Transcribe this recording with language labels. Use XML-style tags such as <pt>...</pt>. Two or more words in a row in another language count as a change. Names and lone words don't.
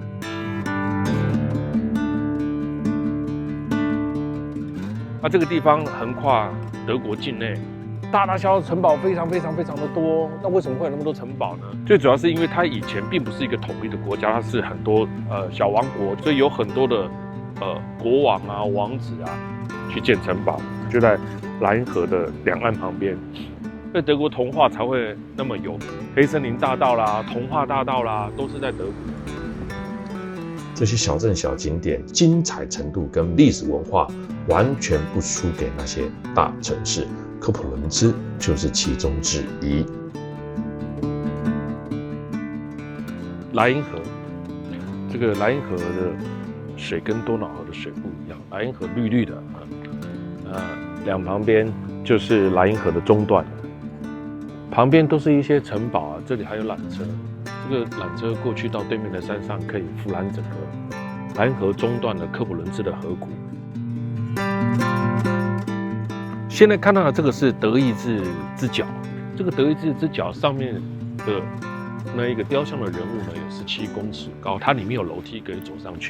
<zh>那這個地方橫跨德國境內，大大小小的城堡非常的多。那為什麼會有那麼多城堡呢？最主要是因為它以前並不是一個統一的國家，它是很多小王國，所以有很多的國王啊、王子啊去建城堡，就在萊茵河的兩岸旁邊。所以德國童話才會那麼有名，黑森林大道啦、童話大道啦，都是在德國。這些小鎮小景點精彩程度跟歷史文化完全不輸給那些大城市，科普倫茲就是其中之一。萊茵河，這個萊茵河的水跟多瑙河的水不一樣，萊茵河綠綠的，兩旁邊就是萊茵河的中段，旁邊都是一些城堡啊，這裡還有纜車。這個纜車過去到對面的山上，可以俯瞰整個萊茵河中段的科普倫茲的河谷。現在看到的這個是德意志之角，這個德意志之角上面的那一個雕像的人物呢，有17公尺高，它裡面有樓梯可以走上去。</zh>